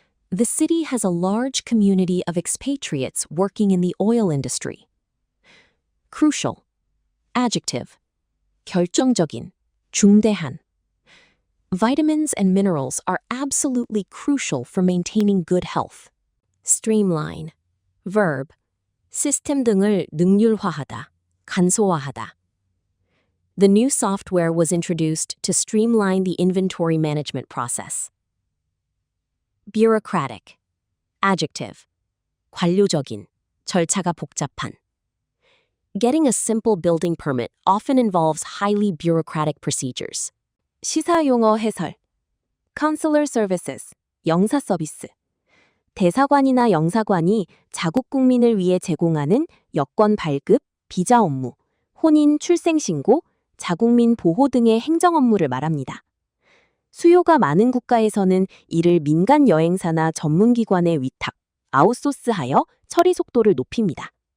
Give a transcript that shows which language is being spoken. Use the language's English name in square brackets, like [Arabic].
[English] The city has a large community of expatriates working in the oil industry. Crucial. Adjective. [Korean] 결정적인. 중대한. [English] Vitamins and minerals are absolutely crucial for maintaining good health. Streamline. Verb. [Korean] 시스템 등을 능률화하다, 간소화하다. [English] The new software was introduced to streamline the inventory management process. Bureaucratic. Adjective. [Korean] 관료적인, 절차가 복잡한. [English] Getting a simple building permit often involves highly bureaucratic procedures. [Korean] 시사 용어 해설. [English] Consular services, [Korean] 영사 서비스. 대사관이나 영사관이 자국 국민을 위해 제공하는 여권 발급, 비자 업무, 혼인, 출생 신고, 자국민 보호 등의 행정 업무를 말합니다. 수요가 많은 국가에서는 이를 민간 여행사나 전문기관에 위탁, 아웃소스하여 처리 속도를 높입니다.